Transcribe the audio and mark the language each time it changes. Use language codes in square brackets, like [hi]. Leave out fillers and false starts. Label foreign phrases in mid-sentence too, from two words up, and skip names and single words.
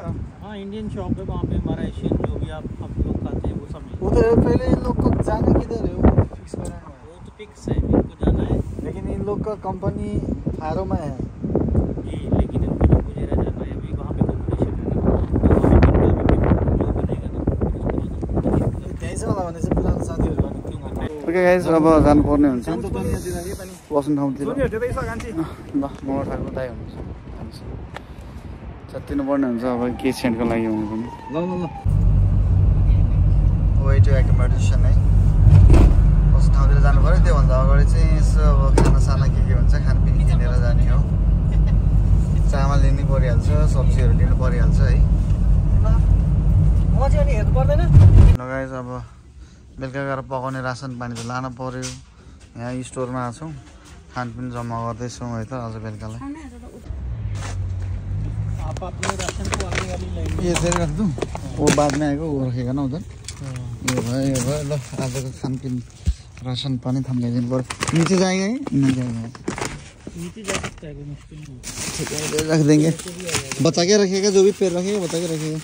[hi] हाँ, [en] Indian shop [hi] है, वहाँ पे हमारा एशियन जो भी आप लोग खाते हैं वो सब मिलता उधर पहले इन लोग को जाना किधर है, वो फिक्स कराना है। वो तो फिक्स है, इनको जाना है लेकिन इन लोग का कंपनी फारो में है जी, लेकिन इनको जो मुझेरा जाना है अभी वहाँ पे कॉम्पिटिशन है ना, तो वहाँ पे जो बनेगा ना [ne] त्यही छ होला भने चाहिँ पुरानो साथीहरु भने क्यों गर्ने। [en] okay guys, [ne] अब जानु पर्ने हुन्छ। बस्ने ठाउँतिर ल मोटरसाइकल दाइ हुन्छ, चत्तिनु पर्ने हुन्छ अब के सेन्टको लागि हुनु पनि। ल [en] way to accommodation [ne] है, बस्ने ठाउँतिर जानु पर्यो। त्योभन्दा अगाडि चाहिँ यसो अब खानासाना के हुन्छ खानपिन किनेर जाने हो। चामल लिनु परिहाल्छ, सब्जीहरू लिनु परिहाल्छ है। हेर्नु पर्दैन। लगाइज अब बेलुका गएर पकाउने रासन पानी त लानु पर्यो। यहाँ स्टोरमा आएको छौँ, खानपिन जम्मा गर्दैछौँ है त आज बेलुकालाई। [hi] आप अपने राशन को आने वाली लाइन में ये तेरे रख दूँ, वो बाद में आएगा, वो रखेगा ना उधर। [ne] ये भयो ल आजको खानपिन राशन पानी थम्काइदिनु पर्यो। [hi] नीचे जाएगा है, नहीं जाएगा? नीचे जा सकता है, कोई मुश्किल नहीं। ठीक है, रख देंगे। बचा के रखेगा, जो भी पेड़ रखेगा बचा के रखेगा।